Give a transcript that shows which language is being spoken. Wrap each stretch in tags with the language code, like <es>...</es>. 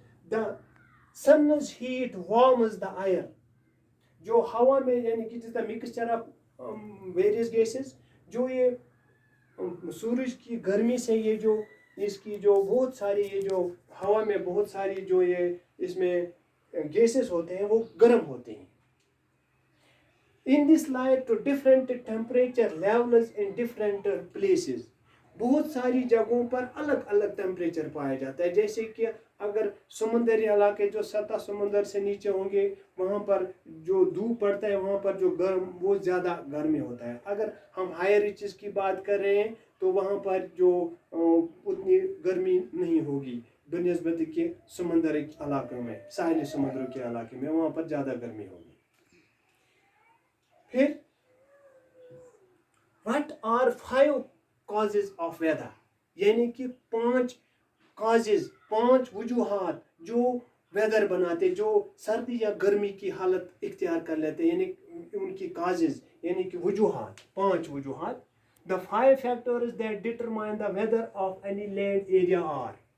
<en>The sun's heat warms the air.</en> <ur>جو ہوا میں یعنی کہ جس کا مکسچر آف ویریس گیسز، جو یہ سورج کی گرمی سے یہ جو اس کی جو بہت ساری یہ جو ہوا میں بہت ساری جو یہ اس میں گیسز ہوتے ہیں وہ گرم ہوتے ہیں.</ur> <en>In this light to different temperature levels in different places.</en> <ur>بہت ساری جگہوں پر الگ الگ ٹیمپریچر پایا جاتا ہے. جیسے کہ اگر سمندری علاقے جو سطح سمندر سے نیچے ہوں گے وہاں پر جو دھوپ پڑتا ہے وہاں پر جو وہ زیادہ گرمی ہوتا ہے. اگر ہم ہائر ریچز کی بات کر رہے ہیں تو وہاں پر جو اتنی گرمی نہیں ہوگی بنسبت کے سمندری علاقوں میں، ساحلی سمندروں کے علاقے میں وہاں پر زیادہ گرمی ہوگی. پھر</ur> <en>what are 5 causes of weather؟</en> <ur>یعنی کہ 5 وجوہات جو ویدر بناتے، جو سردی یا گرمی کی حالت اختیار کر لیتے، یعنی ان کی کازز یعنی کہ وجوہات، 5 وجوہات.</ur> <en>The 5 factors that determine the weather of any land area are.</en>